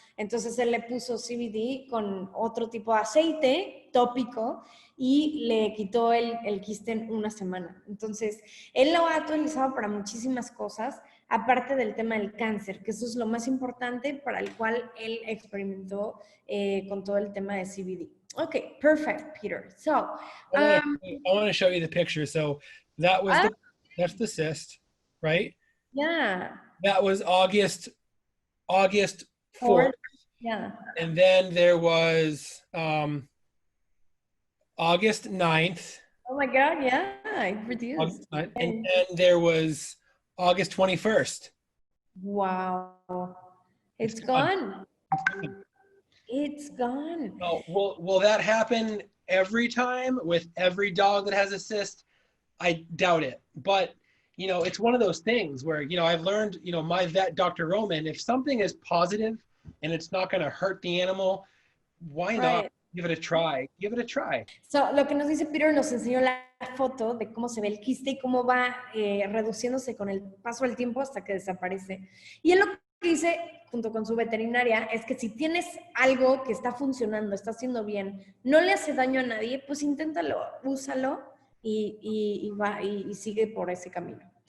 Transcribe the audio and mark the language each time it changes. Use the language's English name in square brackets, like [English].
[Spanish] Entonces, él le puso CBD con otro tipo de aceite tópico y le quitó el quiste en una semana. Entonces, él lo ha utilizado para muchísimas cosas, aparte del tema del cáncer, que eso es lo más importante para el cual él experimentó con todo el tema de CBD. [English] Okay, perfect, Peter. So, I want to show you the picture. So that was that's the cyst, right? Yeah. That was August 4th. Yeah. And then there was August 9th. Oh my God, yeah, it reduced. And then there was August 21st. Wow. It's It's gone. gone. It's gone. Oh, will that happen every time with every dog that has a cyst? I doubt it. But, you know, it's one of those things where, you know, I've learned, you know, my vet, Dr. Roman, if something is positive and it's not going to hurt the animal, why not Right. give it a try? Give it a try. [Spanish] So, lo que nos dice Peter nos enseñó la foto de cómo se ve el quiste y cómo va reduciéndose con el paso del tiempo hasta que desaparece. Y él lo que dice, junto con su veterinaria, es que si tienes algo que está funcionando, está haciendo bien, no le hace daño a nadie, pues inténtalo, úsalo y sigue por ese camino.